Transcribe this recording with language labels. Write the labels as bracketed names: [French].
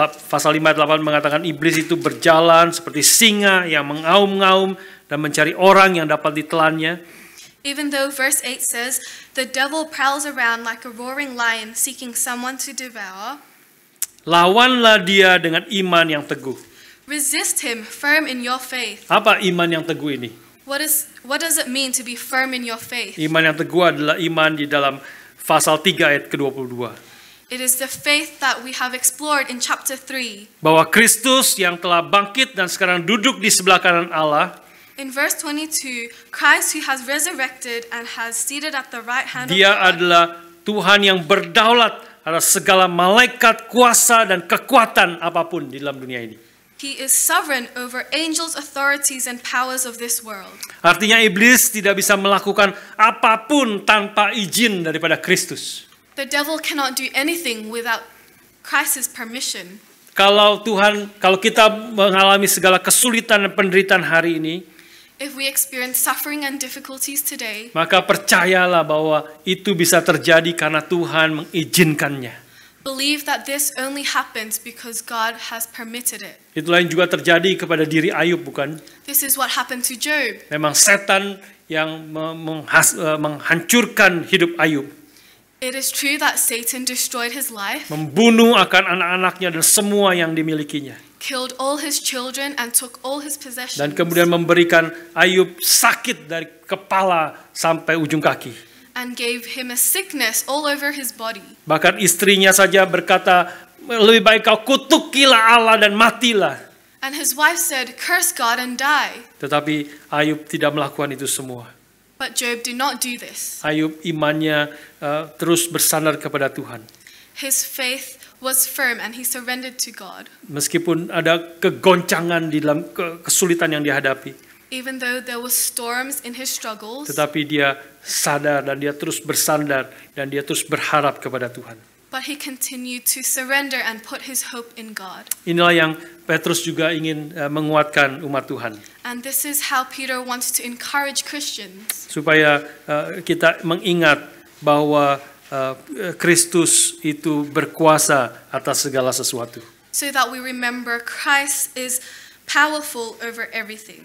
[Indonesian] Pasal 5 ayat 8 mengatakan iblis itu berjalan seperti singa yang mengaum-ngaum dan mencari orang yang dapat ditelannya. [English] Even though verse 8 says, the devil prowls around like a roaring lion seeking someone to devour, [Indonesian] Lawanlah dia dengan iman yang teguh. [English] resist him firm in your faith. [Indonesian] Apa iman yang teguh ini? [English] What does it mean to be firm in your faith? [Indonesian] Iman yang teguh adalah iman di dalam pasal 3 ayat ke-22. [English] It is the faith that we have explored in chapter 3. [Indonesian] Bahwa Kristus yang telah bangkit dan sekarang duduk di sebelah kanan Allah, [English] In verse 22, Christ who has resurrected and has seated at the right hand of [Indonesian] dia [English] God, [Indonesian] adalah Tuhan yang berdaulat atas segala malaikat, kuasa, dan kekuatan apapun di dalam dunia ini. [English] he is sovereign over angels, authorities, and powers of this world. [Indonesian] Artinya iblis tidak bisa melakukan apapun tanpa izin daripada Kristus. [English] The devil cannot do anything without Christ's permission. [Indonesian] Kalau kita mengalami segala kesulitan dan penderitaan hari ini, [English] If we experience suffering and difficulties today, [Indonesian] maka percayalah bahwa itu bisa terjadi karena Tuhan mengizinkannya. [English] believe that this only happens because God has permitted it. [Indonesian] Itulah yang juga terjadi kepada diri Ayub, bukan? [English] This is what happened to Job. [Indonesian] Memang setan yang menghancurkan hidup Ayub, [English] It is true that Satan destroyed his life, [Indonesian] membunuh akan anak-anaknya dan semua yang dimilikinya, [English] killed all his children, and took all his possessions. [Indonesian] dan kemudian memberikan Ayub sakit dari kepala sampai ujung kaki. [English] And gave him a sickness all over his body. [Indonesian] Bahkan istrinya saja berkata, lebih baik kau kutukilah Allah dan matilah. [English] And his wife said, curse God and die. [Indonesian] Tetapi Ayub tidak melakukan itu semua. [English] But Job did not do this. [Indonesian] Ayub imannya terus bersandar kepada Tuhan. [English] His faith was firm and he surrendered to God. [Indonesian] Meskipun ada kegoncangan di dalam kesulitan yang dihadapi, [English] Even though there was storms in his struggles, [Indonesian] tetapi dia sadar dan dia terus bersandar dan dia terus berharap kepada Tuhan. [English] but he continued to surrender and put his hope in God. [Indonesian] Inilah yang Petrus juga ingin menguatkan umat Tuhan, [English] And this is how Peter wants to encourage Christians, [Indonesian] supaya kita mengingat bahwa Kristus itu berkuasa atas segala sesuatu [English] so that we remember Christ is powerful over everything.